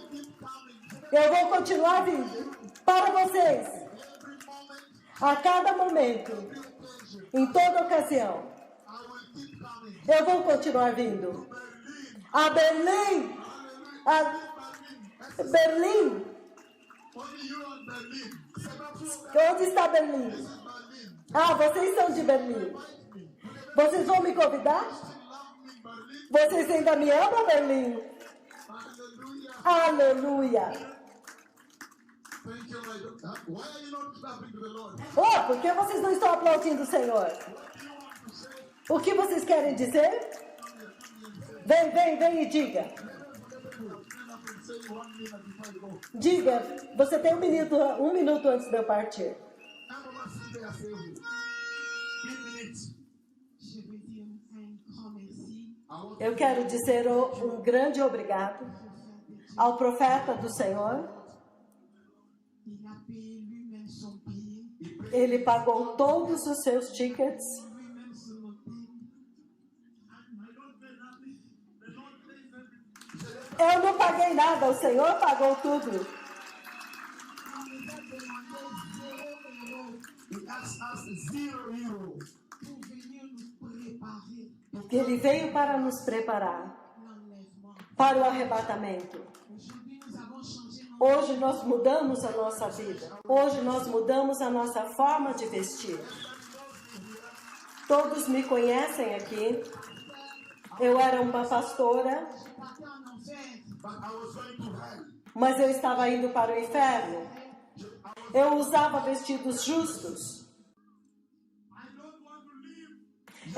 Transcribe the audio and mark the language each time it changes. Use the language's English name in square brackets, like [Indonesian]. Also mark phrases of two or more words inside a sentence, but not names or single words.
[Portuguese] Eu vou continuar vindo para vocês a cada momento, em toda ocasião. Eu vou continuar vindo a Berlim, a Berlim. [English] Only you and Berlin. [Portuguese] Onde está Berlim? Ah, vocês são de Berlim. Vocês vão me convidar? Vocês ainda me amam, Berlim? Hallelujah. Aleluia! [English] Thank you, my daughter. Why are you not clapping to the Lord? [Portuguese] Oh, por que vocês não estão aplaudindo o Senhor? O que vocês querem dizer? Vem e diga. [English] Say 1 minute before you go. [Portuguese] Diga, você tem um minuto antes de eu partir. [French] Je veux dire un grand merci [Portuguese] Eu quero dizer um grande obrigado ao profeta do Senhor. [French] Il a payé lui-même son billet, [Portuguese] Ele pagou todos os seus tickets. [French] lui-même son hôtel. [Portuguese] Eu não paguei nada, o Senhor pagou tudo. [English] He asked us €0 [French] Pour venir nous préparer [Portuguese] Ele veio para nos preparar [French] l'enlèvement. [Portuguese] para o arrebatamento. [French] Aujourd'hui, nous avons changé notre [Portuguese] Hoje nós mudamos a nossa vida. Hoje nós mudamos a nossa forma de vestir. Todos me conhecem aqui. Eu era uma pastora, [French] parti en enfer. [English] but I was going to hell. [Portuguese] mas eu estava indo para o inferno. Eu usava vestidos justos. [English] I don't want to live